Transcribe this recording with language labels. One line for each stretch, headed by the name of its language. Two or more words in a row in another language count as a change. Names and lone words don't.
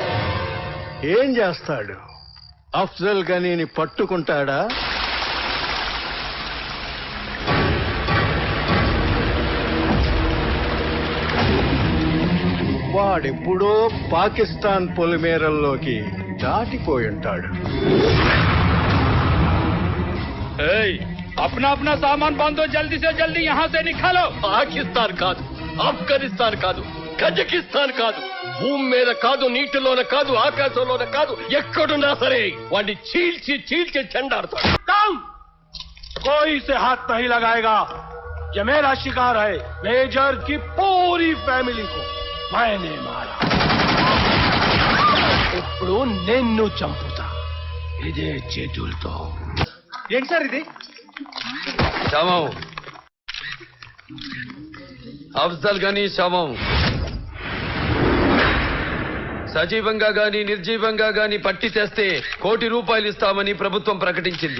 Telugu: ఏం చేస్తాడు? అఫ్జల్ గనీని పట్టుకుంటాడా? వాడెప్పుడో పాకిస్తాన్ పొలిమేరల్లోకి దాటిపోయుంటాడు.
Hindi: अपना अपना सामान बांधो, जल्दी से जल्दी यहाँ से निकालो.
Telugu: పాకిస్తాన్ కాదు, ఆఫ్ఘనిస్తాన్ కాదు, కజకిస్తాన్ కాదు, భూమి మీద కాదు, నీటిలోన కాదు, ఆకాశంలోన కాదు, ఎక్కడున్నా సరే వాడిని చీల్చి చీల్చి చెండాడతాడు.
Hindi: कोई से हाथ नहीं लगाएगा. ये मेरा शिकार है. मेजर की पूरी फैमिली को मैंने मारा.
Telugu: ఇప్పుడు నిన్ను చంపుతా ఇదే చేతులతో. ఏంటి సార్ ఇది? శవం అఫ్జల్ గనీ శవం. సజీవంగా గాని నిర్జీవంగా గాని పట్టి తెస్తే ₹1,00,00,000 ఇస్తామని ప్రభుత్వం ప్రకటించింది.